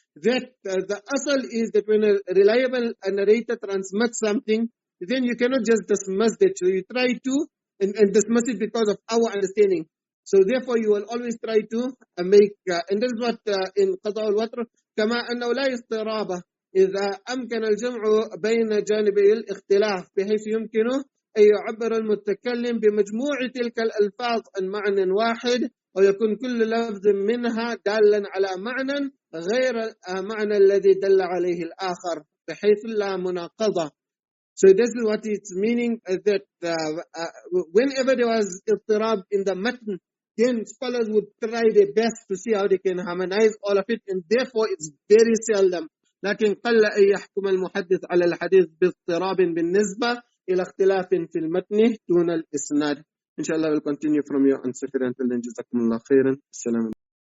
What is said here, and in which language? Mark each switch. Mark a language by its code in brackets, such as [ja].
[en] That the asal is that when a reliable narrator transmits something, then you cannot just dismiss it. So you try to and dismiss it because of our understanding. So therefore you will always try to make, and this is what in Qada al-Watr, [ar] كما أنه لا اضطراب إذا أمكن الجمع بين جانبي الاختلاف بحيث يمكن أن يعبر المتكلم بمجموع تلك الألفاظ عن معنى واحد، ويكون كل لفظ منها دالا على معنى غير معنى الذي دل عليه الآخر بحيث لا مناقضة. [en] So this is what it's meaning, that whenever there was اضطراب in the matn, then scholars would try their best to see how they can harmonize all of it, and therefore it's very seldom. [ar] لكن قل أن يحكم المحدث على الحديث باضطراب بالنسبة إلى اختلاف في المتن دون الإسناد. إن شاء الله [en] we'll continue from your answer until then. [ar] جزاكم الله خيرا. السلام عليكم.